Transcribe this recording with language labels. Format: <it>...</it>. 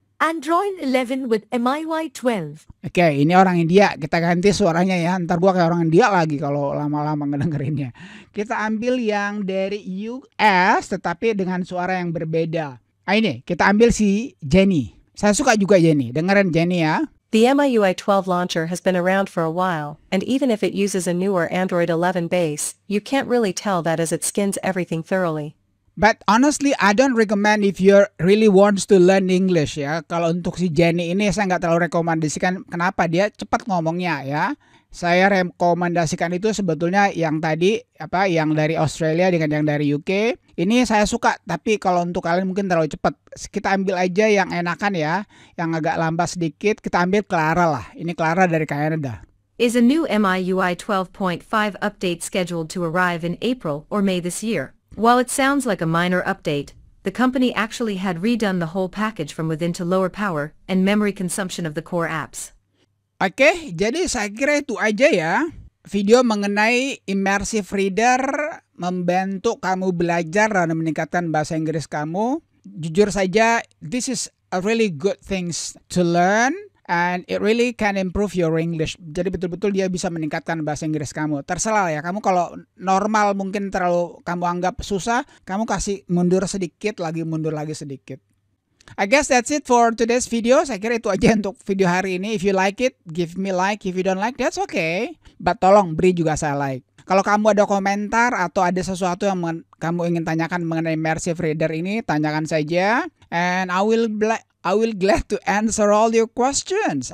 <en>Android 11 with MIUI 12.</en> <id>Oke, ini orang India. Kita ganti suaranya ya. Ntar gua kayak orang India lagi kalau lama-lama ngedengerinnya. Kita ambil yang dari US tetapi dengan suara yang berbeda. Ini kita ambil si Jenny. Saya suka juga Jenny. Dengerin Jenny ya.</id> <en>The MIUI 12 launcher has been around for a while, and even if it uses a newer Android 11 base, you can't really tell that as it skins everything thoroughly. But honestly, I don't recommend if you really wants to learn English ya.</en> <id>Kalau untuk si Jenny ini saya nggak terlalu rekomendasikan. Kenapa? Dia cepat ngomongnya ya. Saya rekomendasikan itu sebetulnya yang tadi yang dari Australia dengan yang dari UK. Ini saya suka, tapi kalau untuk kalian mungkin terlalu cepat. Kita ambil aja yang enakan ya, yang agak lambat sedikit. Kita ambil Clara lah. Ini Clara dari Canada.</id> <en>Is a new MIUI 12.5 update scheduled to arrive in April or May this year? While it sounds like a minor update, the company actually had redone the whole package from within to lower power and memory consumption of the core apps.</en> <id>Oke, jadi saya kira itu aja ya. Video mengenai immersive reader membantu kamu belajar dan meningkatkan bahasa Inggris kamu. Jujur saja,</id> <en>this is a really good things to learn. And it really can improve your English.</en> <id>Jadi betul-betul dia bisa meningkatkan bahasa Inggris kamu. Terserah ya, kamu kalau normal mungkin terlalu kamu anggap susah, kamu kasih mundur lagi sedikit.</id> <en>I guess that's it for today's video.</en> <id>Saya kira itu aja untuk video hari ini.</id> <en>If you like it, give me like. If you don't like, that's okay.</en> <id>But tolong beri juga saya like. Kalau kamu ada komentar atau ada sesuatu yang kamu ingin tanyakan mengenai immersive reader ini, tanyakan saja.</id> <en>And I will glad to answer all your questions.</en>